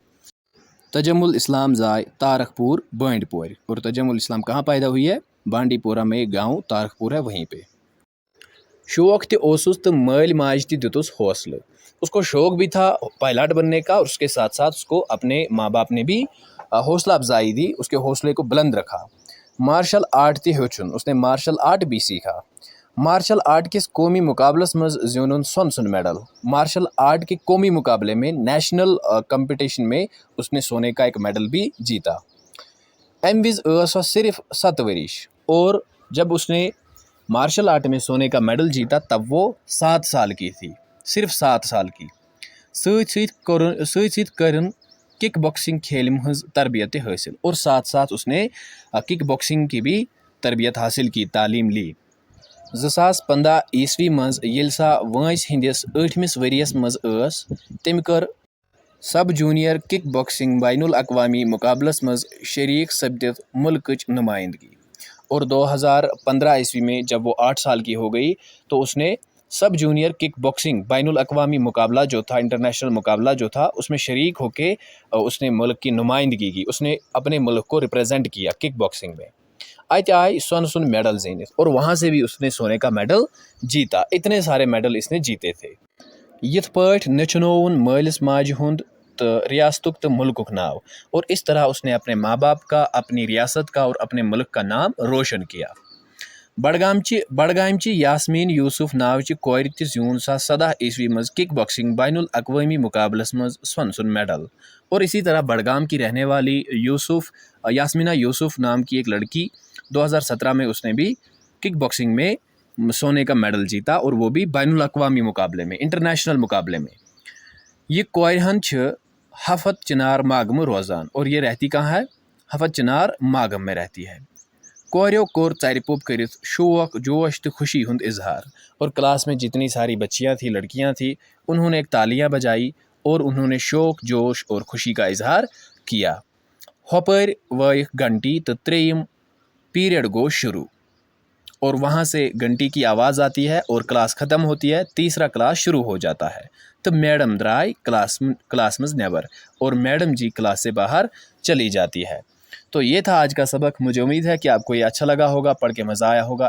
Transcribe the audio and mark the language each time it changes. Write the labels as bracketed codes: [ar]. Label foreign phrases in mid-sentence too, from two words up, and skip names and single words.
[ur] تجمل اسلام زائے تارک پور بانڈی پور، اور تجمل اسلام کہاں پیدا ہوئی ہے؟ بانڈی پورہ میں ایک گاؤں تارک پور ہے، وہیں پہ۔ [ks] شوق تہِ اوسُس تہٕ مٲلۍ ماجہِ تہِ دِتُس حوصلہ، [ur] اس کو شوق بھی تھا پائلٹ بننے کا، اور اس کے ساتھ ساتھ اس کو اپنے ماں باپ نے بھی حوصلہ افزائی دی، اس کے حوصلے کو بلند رکھا۔ [ks] مارشل آرٹ تہِ ہیوٚچھُن، [ur] اس نے مارشل آرٹ بھی سیکھا۔ [ks] مارشل آرٹ کس قومی مقابلس مز زیوٗنُن سۄنہٕ سُنٛد میڈل، [ur] مارشل آرٹ کے قومی مقابلے میں نیشنل کمپٹیشن میں اس نے سونے کا ایک میڈل بھی جیتا۔ [ks] اَمہِ وِزِ ٲس سۄ صرف 7 ؤرِش، [ur] اور جب اس نے مارشل آرٹ میں سونے کا میڈل جیتا تب وہ 7 سال کی تھی، صرف 7 سال کی۔ [ks] سۭتۍ سۭتۍ کٔرٕن کک باکسنگ کھیلم ہز تربیت حاصل، [ur] اور ساتھ ساتھ اس نے کک باکسنگ کی بھی تربیت حاصل کی، تعلیم لی۔ [ks] 2015 عیسوی مز ییٚلہِ سۄ وٲنٛسہِ ہٕنٛدِس 8مِس ؤرِیَس منٛز ٲس، تٔمۍ کٔر سب جونیئر کک باکسنگ بین الاقوامی مقابلس مز شریک سپدِتھ ملکٕچ نمائندگی، [ur] اور 2015 عیسوی میں جب وہ 8 سال کی ہو گئی تو اس نے سب جونیئر کک باکسنگ بین الاقوامی مقابلہ جو تھا، انٹرنیشنل مقابلہ جو تھا، اس میں شریک ہو کے اس نے ملک کی نمائندگی کی، اس نے اپنے ملک کو ریپرزینٹ کیا کک باکسنگ میں۔ [ks] اتہِ آئے سۄنہٕ سُنٛد میڈل زیٖنِتھ، [ur] اور وہاں سے بھی اس نے سونے کا میڈل جیتا۔ اتنے سارے میڈل اس نے جیتے تھے۔ [ks] یِتھ پٲٹھۍ نٔچھنووُن مٲلِس ماجہِ ہُنٛد تہٕ ریاستُک تہٕ ملکُک ناو، [ur] اور اس طرح اس نے اپنے ماں باپ کا، اپنی ریاست کا اور اپنے ملک کا نام روشن کیا۔ [ks] بڈگامچہِ یاسمیٖن یوٗسف ناوچہِ کورِ تہِ زیوٗن 2017 عیسوی مز کک باکسنگ بین الاقوامی مقابلس مز سۄنہٕ سُنٛد میڈل، [ur] اور اسی طرح بڈگام کی رہنے والی یاسمینہ یوسف نام کی ایک لڑکی 2017 میں اس نے بھی کک باکسنگ میں سونے کا میڈل جیتا، اور وہ بھی بین الاقوامی مقابلے میں، انٹرنیشنل مقابلے میں۔ [ks] یہ کورِ ہن چھِ ہفت چنار ماگمہٕ روزان، [ur] اور یہ رہتی کہاں ہے؟ ہفت چنار ماگم میں رہتی ہے۔ [ks] کوریو کوٚر ژرِ پوٚپ کٔرِتھ شوق، جوش تہٕ خوشی ہُنٛد اظہار، [ur] اور کلاس میں جتنی ساری بچیاں تھیں، لڑکیاں تھیں، انہوں نے ایک تالیاں بجائی اور انہوں نے شوق، جوش اور خوشی کا اظہار کیا۔ [ks] ہوپٲرۍ وٲیِکھ گھنٹی تہٕ 3یم پیریڈ گو شروع، [ur] اور وہاں سے گھنٹی کی آواز آتی ہے اور کلاس ختم ہوتی ہے، تیسرا کلاس شروع ہو جاتا ہے، تو [ks] میڈم درائے کلاس مز نیبر، [ur] اور میڈم جی کلاس سے باہر چلی جاتی ہے۔ تو یہ تھا آج کا سبق، مجھے امید ہے کہ آپ کو یہ اچھا لگا ہوگا، پڑھ کے مزہ آیا ہوگا۔